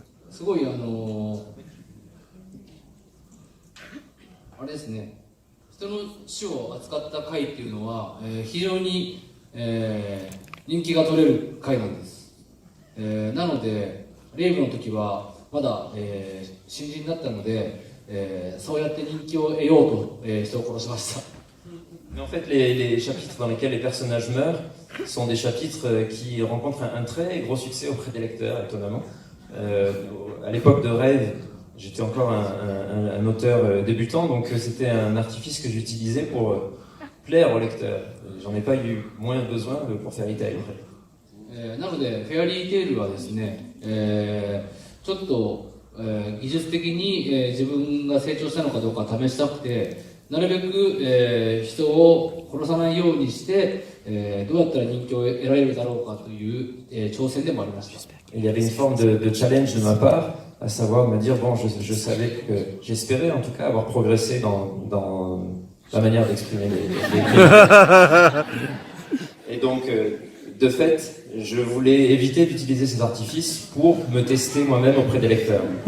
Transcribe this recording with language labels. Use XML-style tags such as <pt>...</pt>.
<ja>すごいあれですね、人の死を扱った回っていうのは、非常に、人気が取れる回なんです、なのでレイブの時はまだ、新人だったので、そうやって人気を得ようと、人を殺しました。</ja> <fr>Mais en fait, les chapitres dans lesquels les personnages meurent sont des chapitres qui rencontrent un très gros succès auprès des lecteurs, étonnamment. À l'époque de Rêve, j'étais encore un auteur débutant, donc c'était un artifice que j'utilisais pour plaire aux lecteurs. J'en ai pas eu moins besoin pour Fairy Tail.</fr> <ja>なので、フェアリーテイルはですね、ちょっと、技術的に、自分が成長したのかどうか試したくて、なるべく、人を殺さないようにして、どうやったら人気を得られるだろうかという、挑戦でもありました。</ja> <fr>Il y avait une forme de challenge de ma part, à savoir me dire, bon, je savais que, j'espérais en tout cas avoir progressé dans la manière d'exprimer les Et donc, de fait, je voulais éviter d'utiliser ces artifices pour me tester moi-même auprès des lecteurs.</fr>